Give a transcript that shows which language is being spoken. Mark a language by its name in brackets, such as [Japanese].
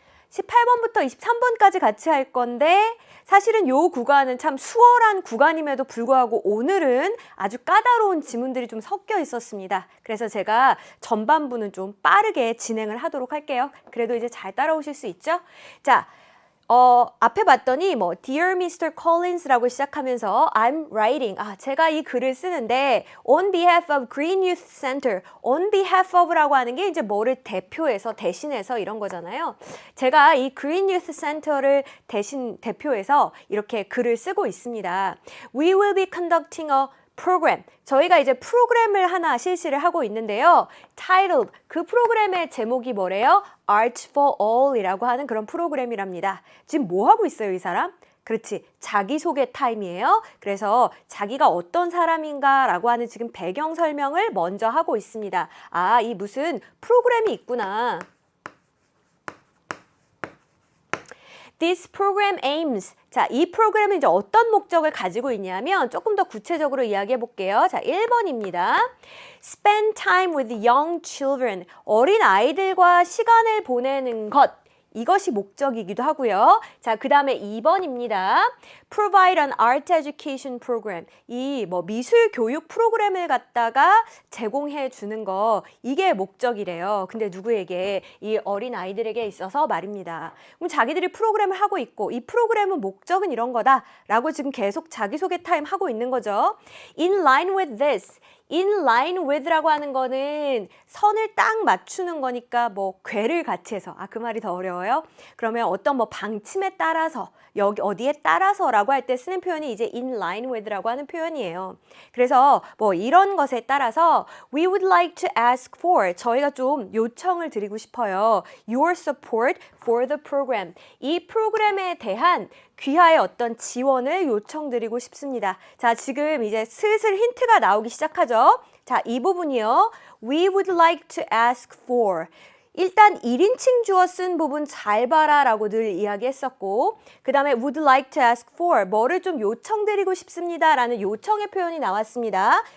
[Korean] 18번부터 23번까지 같이 할 건데 사실은 요 구간은 참 수월한 구간임에도 불구하고 오늘은 아주 까다로운 지문들이 좀 섞여 있었습니다. 그래서 제가 전반부는 좀 빠르게 진행을 하도록 할게요. 그래도 이제 잘 따라오실 수 있죠? 자, 앞에 봤더니 [English] Dear Mr. Collins라고 시작하면서 I'm writing. [Korean] 제가 이 글을 쓰는데 [English] on behalf of Green Youth Center. [Korean] on behalf of라고 하는 게 이제 뭐를 대표해서 대신해서 이런 거잖아요. 제가 이 Green Youth Center를 대표해서 이렇게 글을 쓰고 있습니다. [English] We will be conducting a program. [Korean] 저희가 이제 프로그램을 하나 실시를 하고 있는데요. [English] Titled. [Korean] 그 프로그램의 제목이 뭐래요? Art for All 이라고 하는 그런 프로그램이랍니다. 지금 뭐 하고 있어요, 이 사람? 그렇지. 자기소개 타임이에요. 그래서 자기가 어떤 사람인가 라고 하는 지금 배경 설명을 먼저 하고 있습니다. 이 무슨 프로그램이 있구나. [English] This program aims. [Korean] 자, 이 프로그램은 이제 어떤 목적을 가지고 있냐면 조금 더 구체적으로 이야기해 볼게요. 자, 1번입니다. [English] Spend time with young children. [Korean] 어린 아이들과 시간을 보내는 것. 이것이 목적이기도 하고요. 자, 그 다음에 2번입니다. [English] Provide an art education program. [Korean] 이 미술 교육 프로그램을 갖다가 제공해 주는 거, 이게 목적이래요. 근데 누구에게? 이 어린 아이들에게 있어서 말입니다. 그럼 자기들이 프로그램을 하고 있고 이 프로그램은 목적은 이런 거다라고 지금 계속 자기소개 타임 하고 있는 거죠. [English] In line with this. [Korean] In line with라고 하는 거는 선을 딱 맞추는 거니까 궤를 같이 해서 그 말이 더 어려워요. 그러면 어떤 방침에 따라서 여기 어디에 따라서라고 할 때 쓰는 표현이 이제 in line with라고 하는 표현이에요. 그래서 이런 것에 따라서 [English] we would like to ask for [Korean] 저희가 좀 요청을 드리고 싶어요. [English] Your support for the program. [Korean] 이 프로그램에 대한 귀하의 어떤 지원을 요청드리고 싶습니다. 자, 지금 이제 슬슬 힌트가 나오기 시작하죠. 자, 이 부분이요. [English] We would like to ask for. [Korean] 일단 1인칭 주어 쓴 부분 잘 봐라 라고 늘 이야기했었고 그 다음에 [English] would like to ask for [Korean] 뭐를 좀 요청드리고 싶습니다 라는 요청의 표현이 나왔습니다.